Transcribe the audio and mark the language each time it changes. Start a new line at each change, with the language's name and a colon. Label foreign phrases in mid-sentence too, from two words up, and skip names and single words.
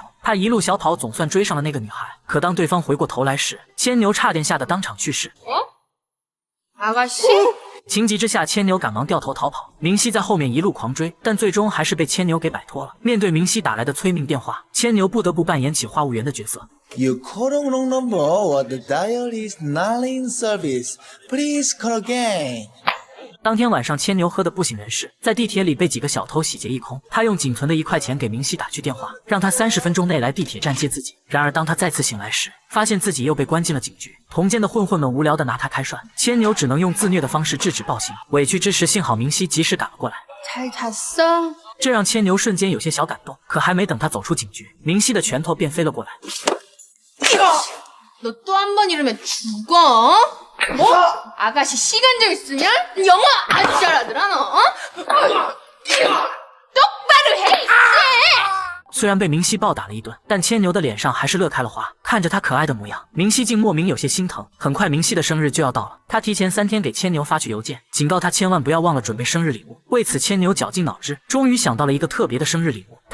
Chinese: 他一路小跑，总算追上了那个女孩。可当对方回过头来时，千牛差点吓得当场去世。
Korean: 아가씨?
Chinese: 情急之下，千牛赶忙掉头逃跑。明熙在后面一路狂追，但最终还是被千牛给摆脱了。面对明熙打来的催命电话，千牛不得不扮演起话务员的角色。
English: You called the wrong number. What the dial is not in service. Please call again.
Chinese: 当天晚上，千牛喝得不省人事，在地铁里被几个小偷洗劫一空。他用仅存的1块钱给明熙打去电话，让他30分钟内来地铁站接自己。然而当他再次醒来时，发现自己又被关进了警局。同监的混混们无聊地拿他开涮，千牛只能用自虐的方式制止暴行。委屈之时，幸好明熙及时赶了过来。
Korean: 잘 잤어?
Chinese: 这让千牛瞬间有些小感动。可还没等他走出警局，明熙的拳头便飞了过来。
Korean: 너 또 한 번 이러면 죽어? 뭐? 아가씨 시간 좀 있으냐? 영어 아주 잘하더라 너. 어? 똑바로 해 이씨!
Chinese: 虽然被明熙暴打了一顿，但千牛的脸上还是乐开了花。看着他可爱的模样，明熙竟莫名有些心疼。很快，明熙的生日就要到了，他提前3天给千牛发去邮件，警告他千万不要忘了准备生日礼物。为此，千牛绞尽脑汁，终于想到了一个特别的生日礼物。